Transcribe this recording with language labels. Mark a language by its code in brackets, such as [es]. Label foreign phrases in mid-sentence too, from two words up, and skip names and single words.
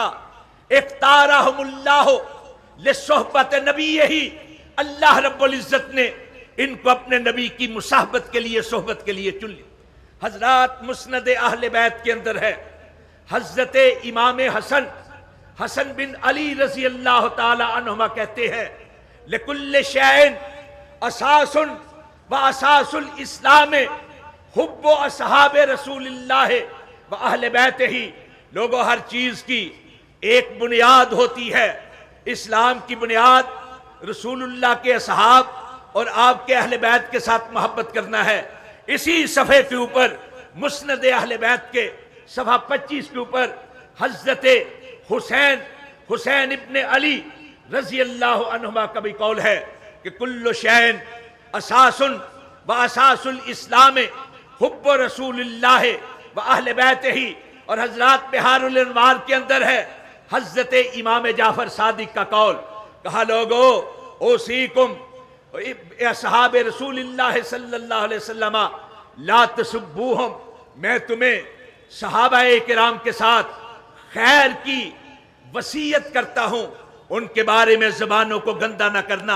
[ar] اختارہم اللہ لصحبت نبیہ، [ur] اللہ رب العزت نے ان کو اپنے نبی کی مصاحبت کے لیے، صحبت کے لیے چن لیا۔ حضرات مسند اہل بیت کے اندر ہے، حضرت امام حسن بن علی رضی اللہ تعالی عنہما کہتے ہیں [ar] لکل شیء اساس و اساس الاسلام حب و اصحاب رسول اللہ و اہل بیتہ۔ [ur] لوگوں ہر چیز کی ایک بنیاد ہوتی ہے، اسلام کی بنیاد رسول اللہ کے اصحاب اور آپ کے اہل بیت کے ساتھ محبت کرنا ہے۔ اسی صفحے کے اوپر مسند اہل بیت کے صفحہ 25 کے اوپر حضرت حسین ابن علی رضی اللہ عنہما کا بھی قول ہے کہ [ar] کل شیء اساس و اساس الاسلام حب رسول اللہ و اہل بیتہ۔ [ur] اور حضرات بحار الانوار کے اندر ہے حضرت امام جعفر صادق کا قول، کہا لوگو [ar] اوصیکم اصحاب رسول اللہ صلی اللہ علیہ وسلم لا تسبوہم، [ur] میں تمہیں صحابہ کرام کے ساتھ خیر کی وصیت کرتا ہوں، ان کے بارے میں زبانوں کو گندا نہ کرنا۔